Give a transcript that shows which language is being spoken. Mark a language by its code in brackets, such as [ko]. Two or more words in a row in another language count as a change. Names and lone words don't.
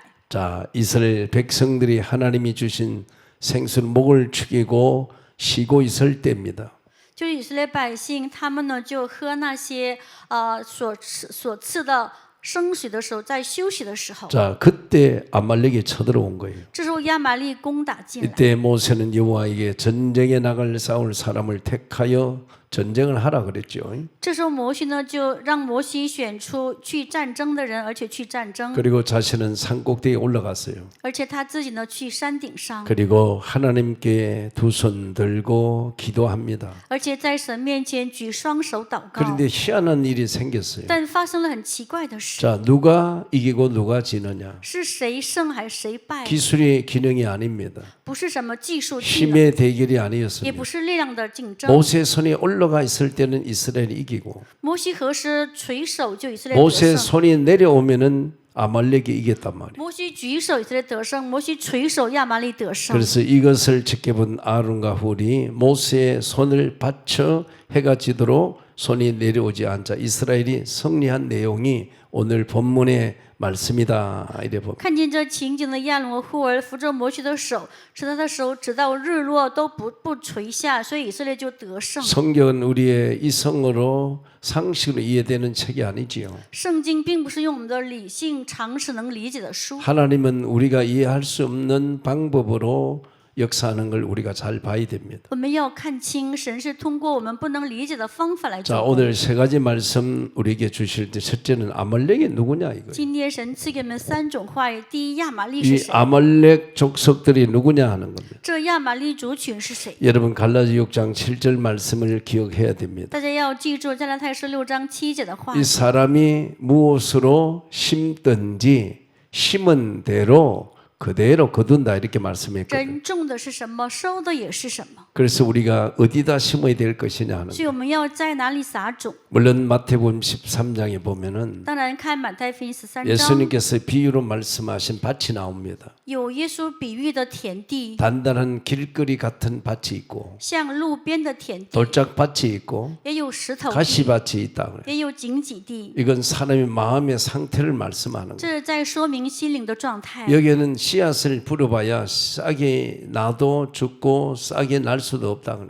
[ko] 자, 이스라엘 백성들이 하나님이 주신 생수를 목을 축이고 쉬고 있을 때입니다. [zh] 就是以色列百姓，他们呢就喝那些所赐的生水的时候，在休息的时候， [ko] 자, 그때 아말렉이 쳐들어온 거예요. [zh] 这时候亚玛力攻打进来。 [ko] 이때 모세는 여호와에게 전쟁에 나갈 싸울 사람을 택하여 전쟁을 하라 그랬죠. [zh] 这时候摩西呢就让摩西选出去战争的人，而且去战争， [ko] 그리고 자신은 산꼭대기에 올라갔어요. [zh] 而且他自己呢去山顶上， [ko] 그리고 하나님께 두 손 들고 기도합니다. [zh] 而且在神面前举双手祷告。 [ko] 그런데 희한한 일이 생겼어요. [zh] 但发生了很奇怪的事， [ko] 자, 누가 이기고 누가 지느냐? [zh] 是谁胜还是谁败？ [ko] 기술의 기능이 아닙니다. [zh] 不是什么技术技能， [ko] 힘의 대결이 [zh] 也 [ko] 아니었습니다. [zh] 不是力量的竞争。 [ko] 모세 손이 올라가 있을 때는 이스라엘이 이기고 [zh] 摩西何时垂手，就以色列得 [ko] 모세 [zh] 胜。 [ko] 손이 내려오면은 아말렉이 이겼단 말이에요. [zh] 摩西举手，以色列得胜；摩西垂手，亚玛力得胜。 [ko] 그래서 이것을 지켜본 아론과 훌이 모세의 손을 받쳐 해가 지도록 손이 내려오지 않자 이스라엘이 승리한 내용이 오늘 본문의 말씀이다. 이래 봅니다. [zh] 看见这情景的亚伦和户尔扶着摩西的手，使他的手直到日落都不垂下，所以以色列就得胜。 [ko] 성경은 우리의 이성으로 상식으로 이해되는 책이 아니지요. [zh] 圣经并不是用我们的理性常识能理解的书， [ko] 하나님은 우리가 이해할 수 없는 방법으로 역사하는 걸 우리가 잘 봐야 됩니다. [zh] 我们要看清神是通过我们不能理解的方法来 [ko] 자, [zh] 做工。 [ko] 오늘 세 가지 말씀 우리에게 주실 때 첫째는 아말렉이 누구냐 이거예요. [zh] 今天神赐给我们3种话语，第一，亚玛力 [ko] 이 [zh] 是谁？ [ko] 아말렉 족속들이 누구냐 하는 겁니다. [zh] 这亚玛力族群是谁？ [ko] 여러분 갈라디 6장 7절 말씀을 기억해야 됩니다. [zh] 大家要记住加拉太书6章7节的话 [ko] 이 。 사람이 무엇으로 심든지 심은 대로 그대로 거둔다 이렇게 말씀했거든요. [zh] 人种的是什么，收的也是什么， [ko] 그래서 우리가 어디다 심어야 될 것이냐 하는 [zh] 所以我们要在哪里撒种。 [ko] 물론 마태복음 13장에 보면은 [zh] 当然，看马太福音13章， [ko] 예수님께서 비유로 말씀하신 밭이 나옵니다. [zh] 有耶稣比喻的田地， [ko] 단단한 길거리 같은 밭이 있고 [zh] 像路边的田地， [ko] 돌짝밭이 있고 [zh] 也有石头地， [ko] 가시밭이 있다 그래요. [zh] 也有荆棘地。 [ko] 이건 사람의 마음의 상태를 말씀하는 거예요. [zh] 这是在说明心灵的状态。 [ko] 여기에는 씨앗을 뿌려봐야 싹이 나도 죽고 싹이 날 수도 없다 그래요.